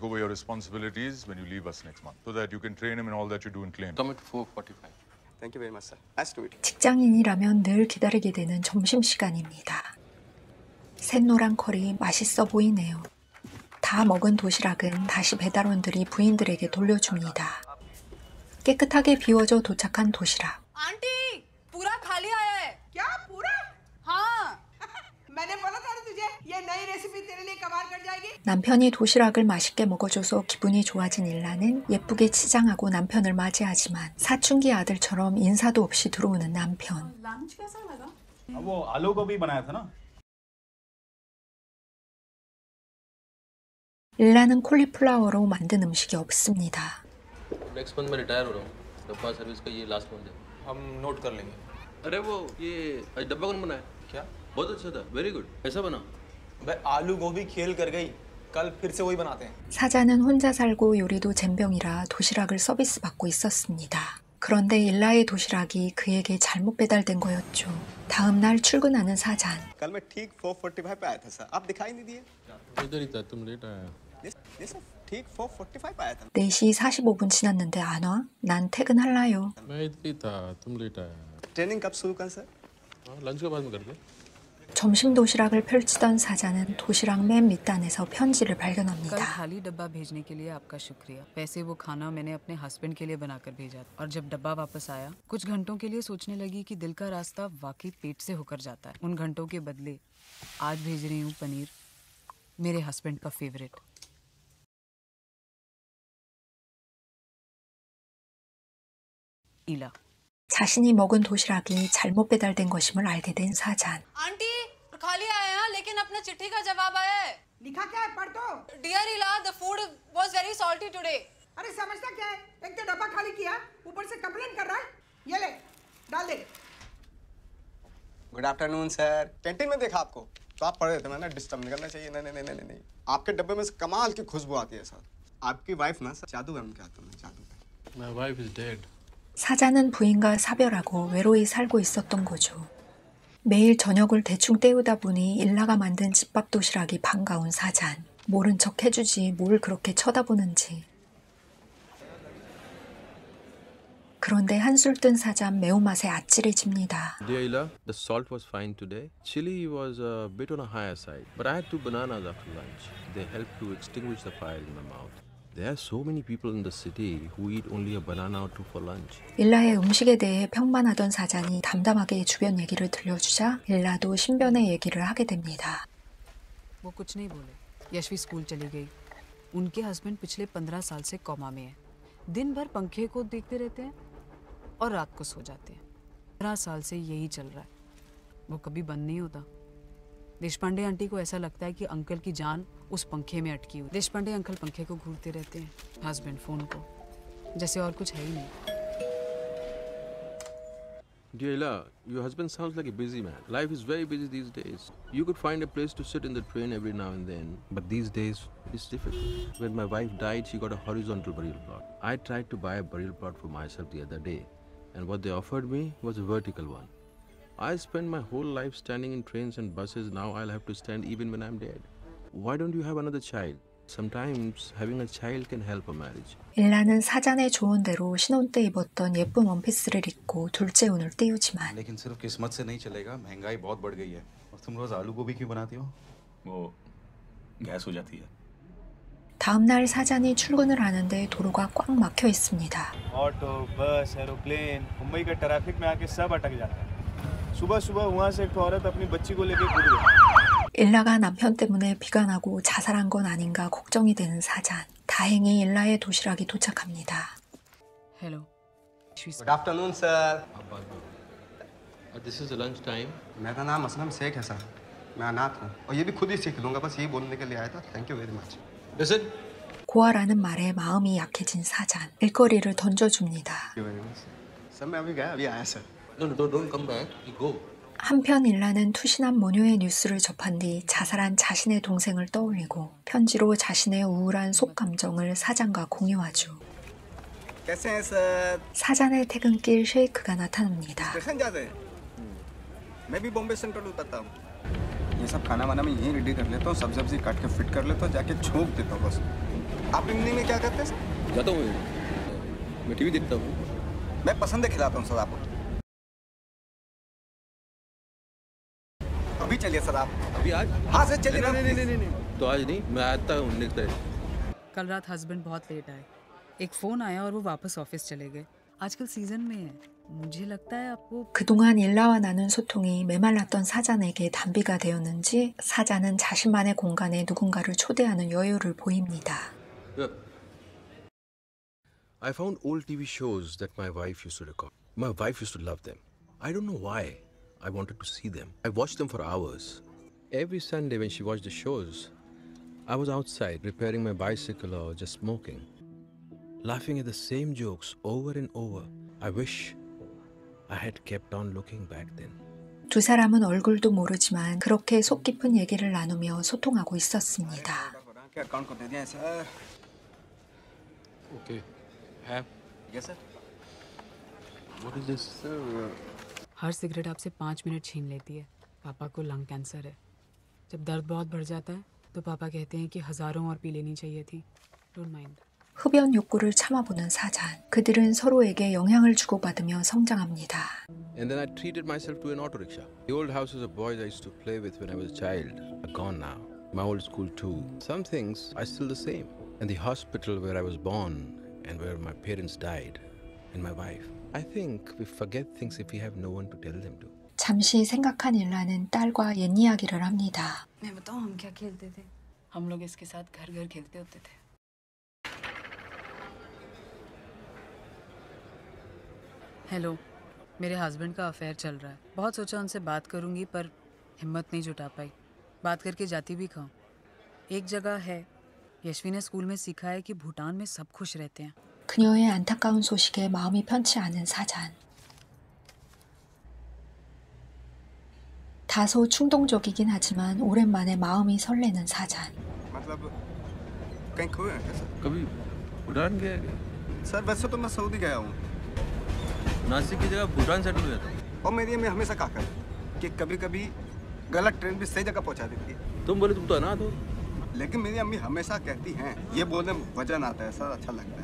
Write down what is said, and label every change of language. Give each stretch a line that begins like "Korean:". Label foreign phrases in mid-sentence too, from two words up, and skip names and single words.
Korean: 직장인이라면 늘 기다리게 되는 점심시간입니다. 샛노란 컬이 맛있어 보이네요. 다 먹은 도시락은 다시 배달원들이 부인들에게 돌려줍니다. 깨끗하게 비워져 도착한 도시락.
Hindi: आंटी, पूरा खाली आया है। क्या पूरा? हाँ। मैंने बोला था ना तुझे, ये नई रेसिपी तेरे लिए कमाल कर जाएगी।
Korean: 남편이 도시락을 맛있게 먹어줘서 기분이 좋아진 일라는 예쁘게 치장하고 남편을 맞이하지만 사춘기 아들처럼 인사도 없이 들어오는 남편.
Hindi: लंच कैसा लगा? वो आलू गोभी बनाया था ना?
Korean: 일라는 콜리플라워로 만든 음식이 없습니다.
English: next month
Hindi: मैं रिटायर हो रहा हूँ। डब्बा सर्विस का ये
English: last month
Hindi: है। हम नोट कर लेंगे। अरे वो ये आज डब्बा कौन बनाया? क्या? बहुत अच्छा था,
English: very good.
Hindi: कैसा बना? भाई आलू गोभी खेल कर गई, कल फिर से वही बनाते हैं।
Korean: 사자는 혼자 살고 요리도 젬병이라 도시락을 서비스 받고 있었습니다. 그런데 일라의 도시락이 그에게 잘못 배달된 거였죠. 다음 날 출근하는 사잔.
Hindi: कल मैं ठीक 4:45 पे आया था सर, आप दिखाई नहीं दिए? इधर ही था, तुम लेट आया। ये सर ठीक 4:45 पे आया था।
Korean: 4시 45분 지났는데 안 와? 난 퇴근할라요.
Hindi: मैं इधर ही था, तुम लेट आया। ट्रेनिंग कब शुरू कर सर? लंच के बाद में कर दे।
Korean: 점심 도시락을 펼치던 사자는 도시락 맨 밑단에서 편지를
Hindi: कल
Korean: 발견합니다.
Hindi: खाली डब्बा भेजने के लिए आपका शुक्रिया। वैसे वो खाना मैंने अपने हस्बैंड के लिए बनाकर भेजा और जब डब्बा वापस आया कुछ घंटों के लिए सोचने लगी कि दिल का रास्ता वाकई पेट से होकर जाता है। उन घंटों के बदले आज भेज रही हूँ पनीर, मेरे हस्बैंड का फेवरेट। इला
Korean: 자신이 먹은 도시락이 잘못 배달된 것임을 알게 된 사잔.
Hindi: आंटी, खाली आया है, लेकिन अपना चिट्ठी का जवाब आया है। लिखा क्या है? पढ़ तो।
English: Dear इला, the food was very salty today.
Hindi: अरे समझता क्या है? एक तो डब्बा खाली किया, ऊपर से कंप्लेन कर रहा है। ये ले, डाल दे।
English: good afternoon sir.
Hindi: कैंटीन में देखा आपको, तो आप पढ़ रहे थे, मैंने डिस्टर्ब नहीं करना चाहिए। नहीं नहीं नहीं नहीं नहीं, आपके डब्बे में से कमाल की खुशबू आती है सर। आपकी वाइफ ना सर जादू है उनके हाथों में, जादू है।
English: My wife is dead.
Korean: 사자는 부인과 사별하고 외로이 살고 있었던 거죠. 매일 저녁을 대충 때우다 보니 일라가 만든 집밥 도시락이 반가운 사잔. 모른 척 해주지 뭘 그렇게 쳐다보는지. 그런데 한술 뜬 사잔 매운맛에 아찔해집니다.
English: Dear Ila, the salt was fine today. Chili was a bit on a higher side, but I had 2 bananas after lunch. They helped to extinguish the fire in my mouth. There are so many people in the city who eat only a banana or 2 for lunch.
Korean: 일라의 음식에 대해 평만하던 사잔이 담담하게 주변 얘기를 들려주자 일라도 신변의 얘기를 하게 됩니다.
Hindi: वो कुछ नहीं बोले। यशवी स्कूल चली गई। उनके हस्बैंड पिछले 15 साल से कोमा में है। दिन भर पंखे को देखते रहते हैं और रात को सो जाते हैं। 15 साल से यही चल रहा है। वो कभी बंद नहीं होता। देशपांडे आंटी को ऐसा लगता है कि अंकल की जान उस पंखे में अटकी हुई। देशपांडे अंकल पंखे को घूरते रहते हैं, हस्बैंड फोन को, जैसे और कुछ है ही नहीं।
English: Dear Ila, your husband sounds like a busy man. Life is very busy these days. You could find a place to sit in the train every now and then, but these days it's difficult. When my wife died, she got a horizontal burial plot. I tried to buy a burial plot for myself the other day, and what they offered me was a vertical one. I spent my whole life standing in trains and buses. Now I'll have to stand even when I'm dead. Why don't you have another child? Sometimes having a child can help a marriage.
Korean: 일라는 사잔의 조언대로 신혼 때 입었던 예쁜 원피스를 입고 둘째 운을 띄우지만
Hindi: लेकिन सिर्फ किस्मत से नहीं चलेगा, महंगाई बहुत बढ़ गई है। और तुम रोज आलू गोभी क्यों बनाती हो? वो गैस हो जाती है।
Korean: 다음 날 사잔이 출근을 하는데 도로가 꽉 막혀 있습니다.
Hindi: ऑटो, बस, एरोप्लेन, मुंबई के ट्रैफिक में आके सब अटक जाता है। सुबह सुबह वहाँ से एक औरत अपनी बच्ची को लेके कूद गई।
Korean: 일라가 남편 때문에 비관하고 자살한 건 아닌가 걱정이 되는 사잔. 다행히 일라의 도시락이 도착합니다.
Hindi: हेलो।
English: good afternoon sir. This is the lunch time.
Hindi: मेरा नाम असलम शेख है सर। मैं अनाथ हूँ और ये भी खुद ही सीख लूँगा। बस यही बोलने के लिए आया था।
English: thank you very much. Listen.
Korean: 고아라는 말에 마음이 약해진 사잔. 일거리를 던져줍니다.
Hindi: सर मैं अभी गया, अभी आया सर।
English: No, don't come back. You go.
Korean: 한편 일라는 투신한 모녀의 뉴스를 접한 뒤 자살한 자신의 동생을 떠올리고 편지로 자신의 우울한 속감정을 사잔과 공유하죠.
Hindi: कैसे हैं सर?
Korean: 사잔의 퇴근길 쉐이크가 나타납니다.
Hindi: स्टेशन जाते हैं। मैं भी बॉम्बे सेंट्रल उतरता हूँ। ये सब खाना वाना मैं यहीं रेडी कर लेता हूँ। सब सब्जी काट के फिट कर लेता हूँ, जाके छोंक देता हूँ बस। आप इवनिंग में क्या करते हैं सर? जाता हूँ मैं टीवी देखता हूँ। मैं पसंद खिलाता हूँ सर आपको। अभी चलिए सर आप। अभी आज? हाँ सर चलिए। नहीं। तो आज नहीं, मैं आता हूँ
English: next time.
Hindi: कल रात हस्बैंड बहुत लेट आए। एक फ़ोन आया और वो वापस ऑफिस चले गए। आजकल सीज़न में है। मुझे लगता है आपको
Korean: 그동안 일라와 나눈 소통이 메말랐던 사잔에게 단비가 되었는지 사잔은 자신만의 공간에 누군가를 초대하는 여유를 보입니다.
English: I found old TV shows that my wife used to record. My wife used to love them. I don't know why. I wanted to see them. I watched them for hours. Every Sunday when she watched the shows, I was outside repairing my bicycle or just smoking, laughing at the same jokes over and over. I wish I had kept on looking back then.
Korean: 두 사람은 얼굴도 모르지만 그렇게 속 깊은 얘기를 나누며 소통하고 있었습니다.
Hindi: अकाउंट को दे दिया सर।
English: Okay. Have. yes sir. What is this?
Hindi: हर सिगरेट आपसे 5 मिनट छीन लेती है। पापा को लंग कैंसर है। जब दर्द बहुत बढ़ जाता है तो पापा कहते हैं कि हज़ारों और पी लेनी चाहिए थी।
English: don't mind.
Korean: 흡연 욕구를 참아보는 사잔. 그들은 서로에게 영향을 주고받으며 성장합니다.
English: And then I treated myself to an auto rickshaw. The old houses of boys I used to play with when I was a child are gone now. My old school too. Some things are still the same. And the hospital where I was born and where my parents died, and my wife. I think we forget things if we have no one to tell them to.
Korean: 잠시 생각한 일라는 딸과 옛 이야기를 합니다.
Hindi: मैं बताऊँ हम क्या खेलते थे? हम लोग इसके साथ घर घर खेलते होते थे। हेलो, मेरे हस्बैंड का अफेयर चल रहा है। बहुत सोचा उनसे बात करूंगी पर हिम्मत नहीं जुटा पाई। बात करके जाती भी खाऊं। एक जगह है, यशवी ने स्कूल में सीखा है कि भूटान में सब खुश रहते हैं।
Korean: 그녀의 안타까운 소식에 마음이 편치 않은 사잔. 다소 충동적이긴 하지만 오랜만에 마음이 설레는 사잔.
Hindi: मतलब कहीं खोए हैं क्या सर? कभी भूटान गया क्या? सर वैसे तो मैं सऊदी गया हूँ नासिक की जगह भूटान सेटल हुआ था। और मेरी अम्मी हमेशा कहा करती कि कभी कभी गलत ट्रेन भी सही जगह पहुँचा देती है। तुम बोले तुम तो अनाथ हो। लेकिन मेरी अम्मी हमेशा कहती हैं ये बोलने में वजन आता है सर, अच्छा लगता है।